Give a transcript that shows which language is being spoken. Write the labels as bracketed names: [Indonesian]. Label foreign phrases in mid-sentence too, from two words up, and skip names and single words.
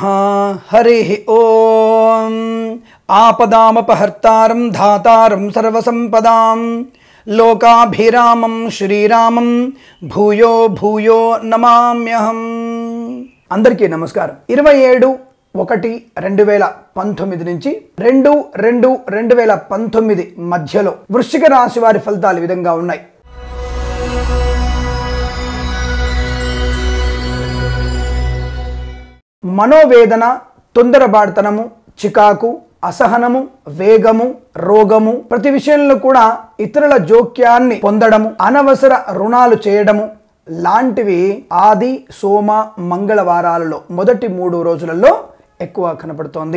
[Sanskrit] हरिः ओम। आपदामपहर्तारं धातारं सर्वसंपदां लोकाभिरामं श्रीरामं भूयो भूयो नमाम्यहम्। [Telugu] అందరికీ నమస్కారం। 27/1/2019 నుంచి 2/2/2019 మధ్యలో వృశ్చిక రాశి వారి ఫలితాలు ఈ విధంగా ఉన్నాయి। మనోవేదన, తొందరబాటుతనము, చికాకు, అసహనము, వేగము, రోగము, ప్రతి విషయంలో కూడా ఇతరుల జోక్యాన్ని పొందడము, అనవసర రుణాలు చేయడము లాంటివి ఆది, సోమ, మంగళవారాలలో మొదటి 3 రోజులలో ఎక్కువ కనపడుతోంది।